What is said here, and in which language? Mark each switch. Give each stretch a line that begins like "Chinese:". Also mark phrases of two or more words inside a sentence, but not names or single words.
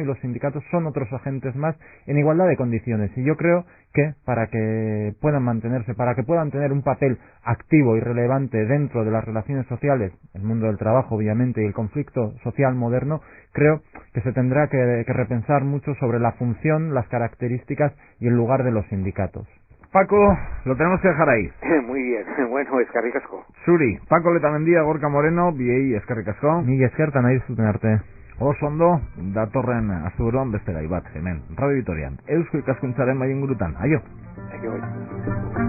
Spanish: Y los sindicatos son otros agentes más en igualdad de condiciones, y yo creo que para que puedan mantenerse, para que puedan tener un papel activo y relevante dentro de las relaciones sociales, el mundo del trabajo obviamente y el conflicto social moderno, creo que se tendrá que repensar mucho sobre la función, las características y el lugar de los sindicatos. Paco, lo tenemos que dejar ahí. Muy bien,
Basque: bueno, eskerrik asko. Zuri, Paco Letamendia, Gorka Moreno, biei eskerrik asko. Ni eskertan nahi dizuten arte. Oso ondo, datorren azuroan beste gai bat, hemen, Radio Vitorian, Eusko Ikaskuntzaren bai ingurutan, aio. Aio.